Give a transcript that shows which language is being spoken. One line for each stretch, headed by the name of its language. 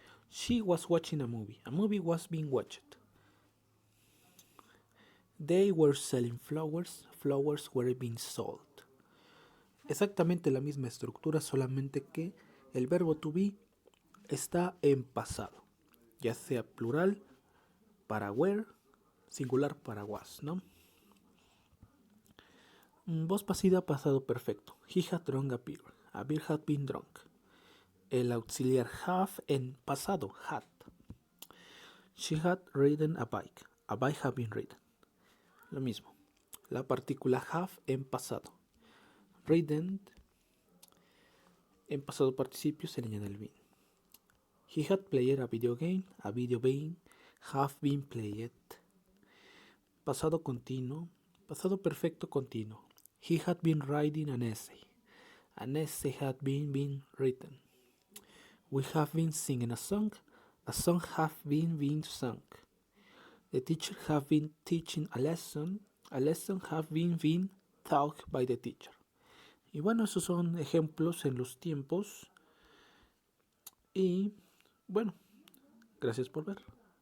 English: She was watching a movie. A movie was being watched. They were selling flowers. Flowers were being sold.
Spanish: Exactamente la misma estructura, solamente que el verbo to be está en pasado, ya sea plural para were, singular para was, ¿no? Voz pasiva, pasado perfecto.
English: He had drunk a beer. A beer had been drunk.
Spanish: El auxiliar have en pasado, had.
English: She had ridden a bike. A bike had been ridden.
Spanish: Lo mismo. La partícula have en pasado. Ridden en pasado participio se le añade el been.
English: He had played a video game. A video game have been played.
Spanish: Pasado continuo. Pasado perfecto continuo.
English: He had been writing an essay. An essay had been written. We have been singing a song. A song have been sung. The teacher have been teaching a lesson. A lesson have been taught by the teacher.
Spanish: Y bueno, esos son ejemplos en los tiempos. Y bueno, gracias por ver.